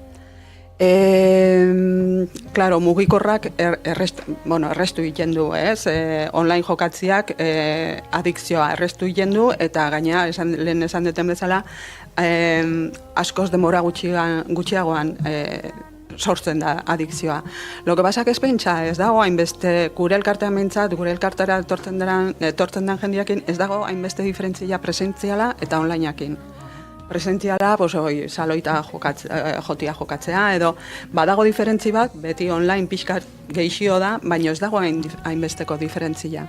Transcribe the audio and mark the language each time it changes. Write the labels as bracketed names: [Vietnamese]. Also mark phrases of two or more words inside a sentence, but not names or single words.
[Basque] Claro, mugikorrak errestu egiten du, ez? Online jokatziak adikzioa errestu egiten du eta gaina lehen esan duten bezala askoz denbora gutxiagoan sortzen da adikzioa. [Spanish] Lo que pasa que [Basque] ez pentsa, ez dago hainbeste gure elkartean behintzat, gure elkartera etortzen den jendiakin, ez dago hainbeste diferentzia presentziala eta onlineakin. Presentziala, saloita jotia jokatzea, edo badago diferentzi bat, beti online pixkat geixio da, baina ez dago hainbesteko diferentzia.